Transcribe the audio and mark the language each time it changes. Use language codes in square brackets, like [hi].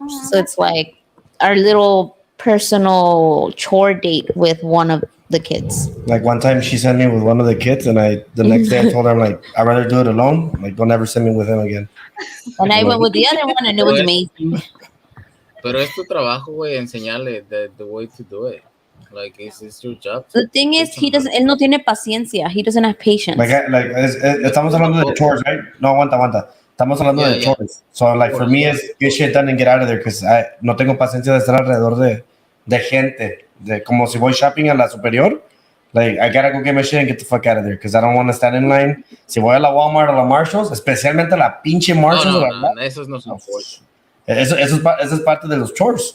[en] So it's like our little personal chore date with one of the kids. Like one time she sent me with one of the kids, and the next day I told her, I'm like, I'd rather do it alone. Like, don't ever send me with him again. And I went with the other one, and it was amazing. [es] Pero es tu trabajo, güey, enseñarle [en] the way to do it. Like, it's your job. The thing is, [es] él no tiene paciencia. [en] He doesn't have patience. [es] Estamos hablando de chores, right? No, aguanta. Estamos hablando de chores. [en] So, like, for me, is get shit done and get out of there, because [es] no tengo paciencia de estar alrededor de gente. Como si voy shopping a la superior, [en] like, I gotta go get my shit and get the fuck out of there, because I don't want to stand in line. [es] Si voy a la Walmart o la Marshalls, especialmente la pinche Marshalls. No, esos no son chores. Eso es parte de los chores.